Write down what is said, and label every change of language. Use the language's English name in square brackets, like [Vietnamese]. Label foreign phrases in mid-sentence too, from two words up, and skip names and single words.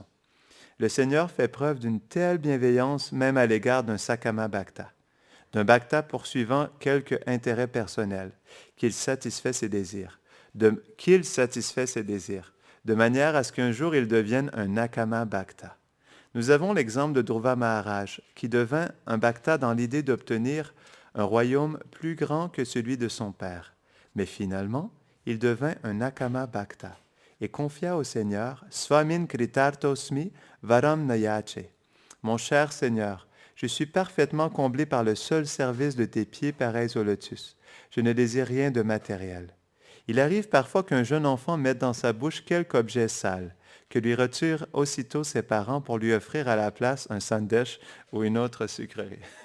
[French] Le Seigneur fait preuve d'une telle bienveillance même à l'égard d'un [Sanskrit] Sakama Bhakta, [French] d'un Bhakta poursuivant quelque intérêt personnel, qu'il satisfait ses désirs, de manière à ce qu'un jour il devienne un [Sanskrit] Akama Bhakta. [French] Nous avons l'exemple de Dhruva Maharaj, qui devint un Bhakta dans l'idée d'obtenir un royaume plus grand que celui de son père. Mais finalement, il devint un [Sanskrit] Akama Bhakta [French] et confia au Seigneur « [Sanskrit] Swamin kritartosmi varam nayache [French] » « Mon cher Seigneur, je suis parfaitement comblé par le seul service de tes pieds pareils au lotus. Je ne désire rien de matériel. » Il arrive parfois qu'un jeune enfant mette dans sa bouche quelque objet sale, que lui retirent aussitôt ses parents pour lui offrir à la place un sandesh ou une autre sucrerie.